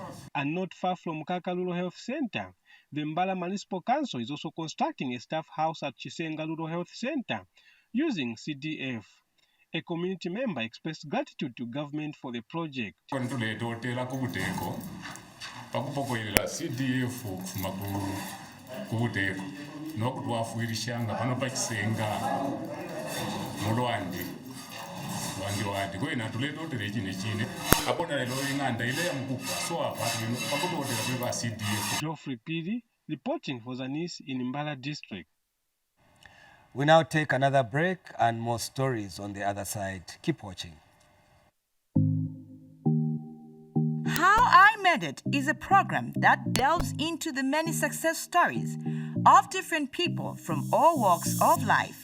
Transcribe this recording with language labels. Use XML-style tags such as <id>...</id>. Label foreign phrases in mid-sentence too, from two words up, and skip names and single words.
<en>And not far from Kakaluro Health Center, the Mbala Municipal Council is also constructing a staff house at Chisenga Rural Health Center using CDF. A community member expressed gratitude to government for the project.</en> <bem>CDF kubuteko nokutwafuyirishanga pano pachisenga mulwandi wandi kwena tuletotere chine chine apona lelo ing'anda ile ya mkupa so apa pakutotera kweva CDF.</bem> <en>Phiri reporting for ZANIS in Mbala district. We now take another break and more stories on the other side. Keep watching. How I Made It is a program that delves into the many success stories of different people from all walks of life.</en>